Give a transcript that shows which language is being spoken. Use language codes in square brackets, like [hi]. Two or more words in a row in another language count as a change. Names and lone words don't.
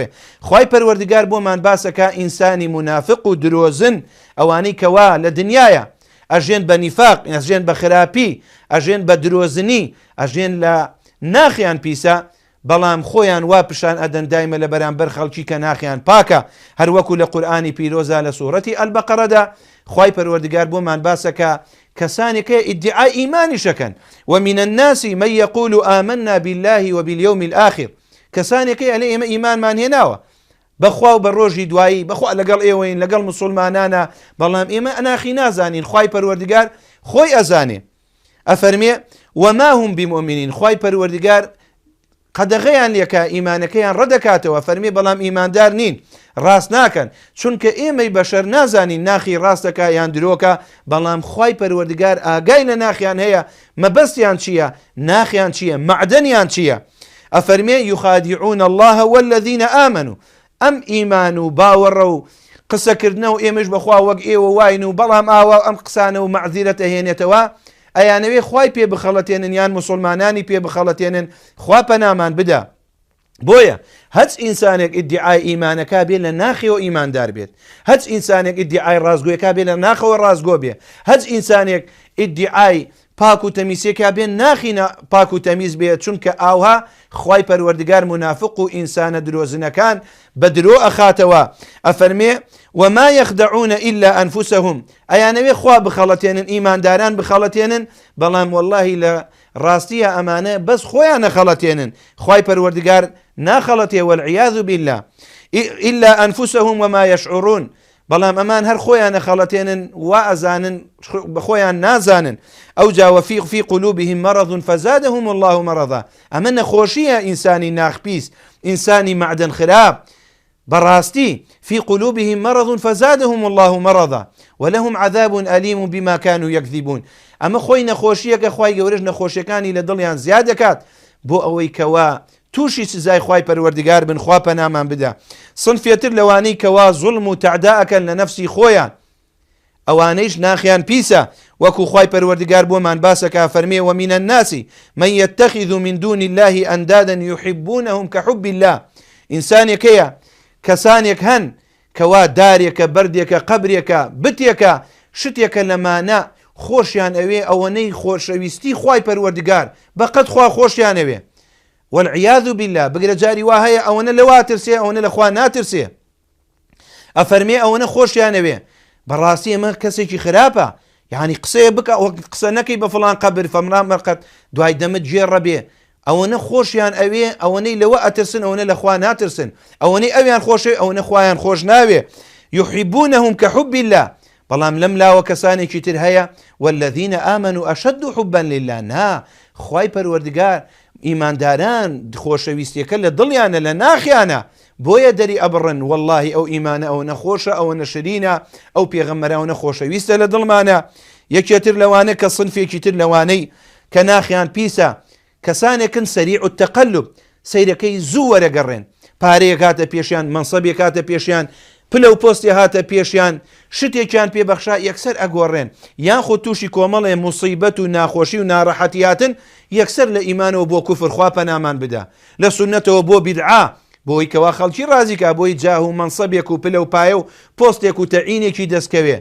[ckb] خوای پەروەردگار بۆمان باسەکە ئینسانی منافق و درۆزن، ئەوانەی کەوا لە دنیاە ئەژێن بە نیفاق، ئەژێن بە خراپی، ئەژێن بە درۆزنی، ئەژێن لە ناخیان پیسە، بەڵام خۆیان وا پیشان ئەدەن دایمە لە بەرامبەر خەڵکی کە ناخیان پاکە. هەروەکو لە قورئانی پیرۆزە لە سوورەتی ئەلبەقەرەدا خوای پەروەردگار بۆمان باسەکە کەسانێکە ئیدعای ئیمانی شەکەن، [ar] ومن الناس من يقول آمنا بالله وباليوم الآخر، [ckb] کەسانێکە ئەلێ ئێمە ئیمانمان هێناوە بەخوا و بە ڕۆژی دوایی، بەخوا لەگەڵ ئێوەین، لەگەڵ مسلمانانە، بەڵام ئێمە ئەناخی نازانین، خوای پەروەردگار خۆی ئەزانێ. [ar] ئەفەرمێ وما هم بمؤمنين، [ckb] خوای پەروەردگار قەدەغەیان لێکە، ئیمانەکەیان ڕەدەکاتەوە، فەرمێ بەڵام ئیماندار نین، ڕاست ناکەن، چونکە ئێمەی بەشەر نازانین ناخی ڕاستەکە یان درۆکە، بەڵام خوای پەروەردگار ئاگای لە ناخیان هەیە، مەبەستیان چییە، ناخیان چییە، معدەنیان چییە. [ar] ئەفەرمێ یخادعون الله والذین آمنوا، [ckb] ئەم ئیمان و باوەڕە و قسەکردنە و ئێمەش بەخوا وەک ئێوە واین و بەڵام ئاوا ئەم قسانە و مەعزیرەتە هێنێتەوە، ئەیانەوێ خوای پێ بخەڵەتێنن یان مسلمانانی پێ بخەڵەتێنن، خوا پەنامان بدە. بۆیە هەچ ئینسانێک ئیدعای ئیمانەکە بێ لە ناخیەوە ئیماندار بێت، هەچ ئینسانێک ئیدعای ڕازگۆیەکە بێ لە ناخەوە ڕازگۆ بێ، هەچ ئینسانێک ئیدعای پاک و تەمیزێکە بێ ناخی پاک و تەمیز بێت، چونکە ئاوها خوای پەروەردگار منافق و ئینسانە درۆزنەکان بە درۆ ئەخاتەوە. [ar] ئەفەرمێ وما يخدعون إلا أنفسهم، [ckb] ئەیانەوێ خوا بخەڵەتێنن، ئیمانداران بخەڵەتێنن، بەڵام واللهی لە ڕاستیە ئەمانە بەس خۆیان نەخەڵەتێنن، خوای پەروەردگار ناخەڵەتێ [ar] والعیاذ بالله، إلا أنفسهم وما يشعرون، [ckb] بەڵام ئەمان هەر خۆیان نەخەڵەتێنن وا ئەزانن بەخۆیان نازانن. ئەو جا [ar] في قلوبهم مرض فزادهم الله مرضا، [ckb] ئەمە نەخۆشیە ئینسانی ناخپیس، ئینسانی معدن خراب، بەڕاستی [ar] في قلوبهم مرض فزادهم الله مرضا ولهم عذاب أليم بما كانوا يكذبون. [ckb] ئەمە خۆی نەخۆشیەکە خوای گەورەش نەخۆشیەکانی لە دڵیان زیاد دەکات بۆ ئەوەی کەوا تووشی سزای خوای پەروەردگار بن، خوا پەنامان بدە. سنفێتر لەوانەی کەوا زوڵم و تەعداەکەن لە نەفسی خۆیان، ئەوانەیش ناخیان پیسە، وەکو خوای پەروەردگار بۆمان باسەکە، فەرمێ [ar] ومن الناس من يتخذ من دون الله أندادا يحبونهم كحب الله، [ckb] ئینسانێکەیە کەسانێک هەن کەوا دارێکە، بەردێکە، قەبرێکە، بتێکە، شتێکە لەمانە خۆشیان ئەوێ ئەوەنەی خۆشەویستی خوای پەروەردگار بەقەت خوا خۆشیان ئەوێ، [ar] والعیاذ بالله. [ckb] بگرە جاری وا هەیە ئەوەنە لەوا ترسێ، ئەوەنە لەخوا ناترسێ، ئەفەرمێ ئەوەنە خۆشیان ئەوێ. بەڕاستی ئەمە کەسێکی خراپە، یعنی قسەیە بکە قسە نەکەی بە فڵان قەبر فەمران مەرقەت دوای دەمت جێڕە بێ، ئەوەنە خۆشیان ئەوێ، ئەوەنەی لەوە ئەترسن، ئەوەنە لەخوا ناترسن، ئەوەنەی ئەویان خۆشێ، ئەوەنە خوایان خۆش ناوێ. [ar] يحبونهم كحب الله، [ckb] بەڵام لەم لاوە کەسانێکی تر هەیە [ar] والذین آمنوا أشد حبا لله، [ckb] نا خوای پەروەردگار ئیمانداران خۆشەویستیەکە لە دڵیانە لە ناخیانە، بۆیە دەری ئەبڕن واللهی ئەو ئیمانە ئەو نەخۆشە، ئەوە نەشرینە، ئەو پێغەمبەرە نەخۆشەویستە لە دڵمانە. یەکێتر لەوانە کە سنفێکی تر لەوانەی کە ناخیان پیسە، کەسانێکن [ar] سەریع التەقەلب، [ckb] سەیرەکەی زوو وەرەگەڕێن، پارەیەک هاتە پێشیان، مەنسەبێک هاتە پێشیان، پلە و پۆستی هاتە پێشیان، شتێکیان پێبەخشا یەکسەر ئەگۆڕێن، یان خۆ تووشی کۆمەڵێ موسیبەت و ناخۆشی و ناڕەحەتیاتن، یەکسەر لە ئیمانەوە بۆ کوفر، خوا پەنامان بدە، لە سونەتەوە بۆ بیدعا، بۆی کەوا خەڵکی ڕازیکە، بۆی جاه و مەنسەبێک و پلە و پایە و پۆستێک و تەعینێکی دەستکەوێ.